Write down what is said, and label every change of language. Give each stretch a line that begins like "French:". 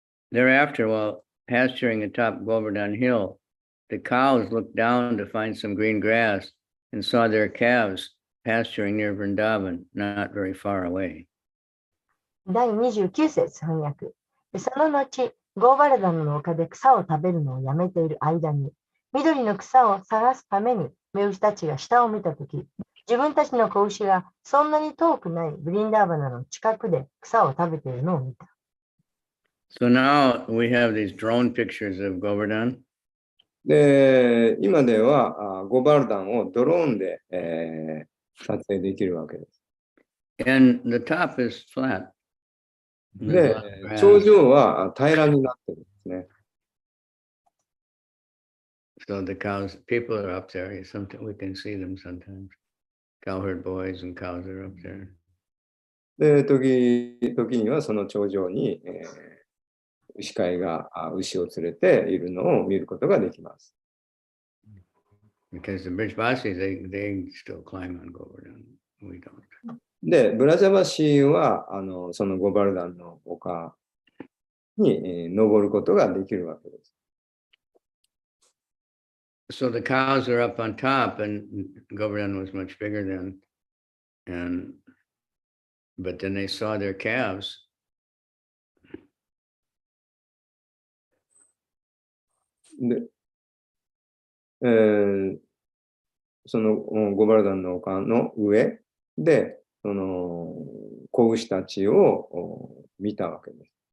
English: Thereafter, while pasturing atop Govardhan Hill, the cows looked down to find some green grass and saw their calves pasturing near Vrindavan, not very far away.
Japanese: 第29節翻訳。その後、ゴーバルダンの丘で草を食べるのをやめている間に、緑の草を探すために目牛たちが下を見たとき、自分たちの子牛がそんなに遠くないブリンダーバナの近くで草を食べているのを見た。
English: So now we have these drone pictures of Govardhan.
Japanese: で、今ではゴバルダンをドローンで、撮影できるわけです。
English: And the top is flat.
Japanese: で、頂上は平らになってるんですね。
English: So the cows, people are up there. We can see them sometimes. Cowherd boys and cows are up there.
Japanese: で、時にはその頂上に、牛飼いが牛を連れているのを見ることができます。
English: Because the Brijbasis, they still climb on Govardhan. We don't.
Japanese: で、ブラジャバシーはそのゴバルダンの丘に、登ることができるわけです。
English: So the cows are up on top, and Govardhan was much bigger then. But then they saw their calves.
Japanese: で、そのゴバルダンの丘の上で、その子牛たちを見たわけです。